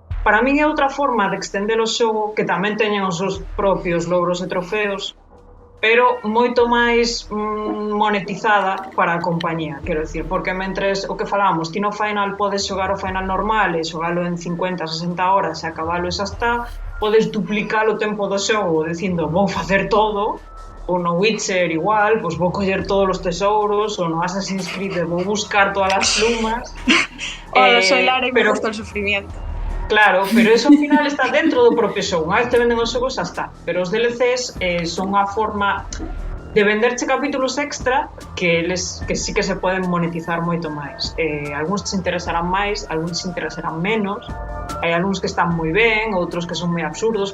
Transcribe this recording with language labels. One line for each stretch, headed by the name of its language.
Galician: Para min é outra forma de extender o xogo que tamén teñen os seus propios logros e trofeos, pero moito máis monetizada para a compañía, quero dicir, porque mentres o que falamos, ti no final podes xogar o final normal e xogalo en 50-60 horas e acabalo e xa está, podes duplicar o tempo do xogo dicindo vou facer todo, ou no Witcher igual, pois vou coller todos os tesouros, ou no Assassin's Creed vou buscar todas as plumas.
Spanish: Hola, soy Lara e me gusta el sufrimiento.
Galician: Claro, pero eso ao final está dentro do propio xogo. Unha vez te venden os xogos, xa está. Pero os DLCs son unha forma de venderche capítulos extra que sí que se poden monetizar moito máis. Algúns te interesarán máis, algúns te interesarán menos. Hai algúns que están moi ben, outros que son moi absurdos.